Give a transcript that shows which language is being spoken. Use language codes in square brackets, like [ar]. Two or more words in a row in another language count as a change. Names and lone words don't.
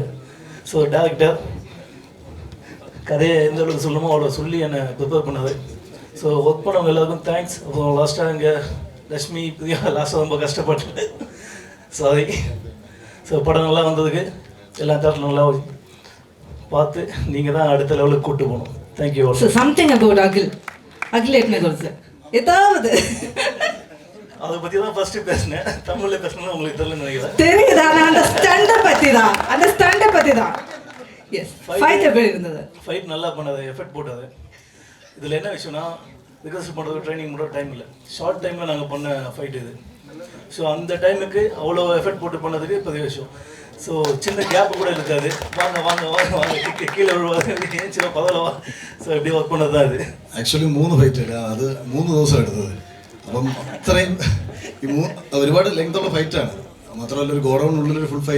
[ta] ஸோ டேரக்டர் கதையை எந்த அளவுக்கு சொல்லணுமோ அவ்வளோ சொல்லி என்னை ப்ரிப்பேர் பண்ணாது. ஸோ ஒர்க் பண்ணவங்க எல்லாருக்கும் தேங்க்ஸ். அப்புறம் லாஸ்ட்டாக இங்கே லக்ஷ்மி பிரியா லாஸ்ட்டாக ரொம்ப கஷ்டப்பட்டு சாரி. ஸோ படம் நல்லா வந்ததுக்கு எல்லா தேட்டரும் நல்லா பார்த்து நீங்கள் தான் அடுத்த லெவலுக்கு கூப்பிட்டு போகணும். தேங்க்யூ. [en] something about [ml] അഖിലേട്ടനെ കുറിച്ച് ஏதாவது [ta] அதை பற்றி தான் ஃபஸ்ட்டு பேசினேன். தமிழில் பேசணும்னு உங்களுக்கு தெரியலன்னு நினைக்கிறேன். தெரியுதா? அந்த ஸ்டண்டை பற்றி தான். [en] yes, fight [ta] எப்படி இருந்தது? ஃபைட் நல்லா பண்ணது, எஃபெக்ட் போட்டது. இதில் என்ன விஷயம்னா ரிகர்சல் பண்ணுறது ட்ரைனிங் பண்ணுற டைம் இல்லை, ஷார்ட் டைமில் நாங்கள் பண்ண ஃபைட் இது. ஸோ அந்த டைமுக்கு அவ்வளோ எஃபெக்ட் போட்டு பண்ணதுக்கு பெரிய விஷயம். ஸோ சின்ன கேப்பு கூட இருக்காது. வாங்க வாங்க வாங்க வாங்க கீழே விழுவாங்க, சின்ன பதவிலவா. ஸோ இப்படி ஒர்க் பண்ணது தான் ഇത്. [ml] ആക്ച്വലി 3 ഫൈറ്റ് ഇല്ല, അത് 3 ദിവസം എടുത്തത്. അപ്പം അത്രയും ഒരുപാട് ലെങ്തുള്ള ഫൈറ്റാണ്. മാത്രമല്ല ഒരു ഗോഡൗണിനുള്ളിലൊരു [en] full fight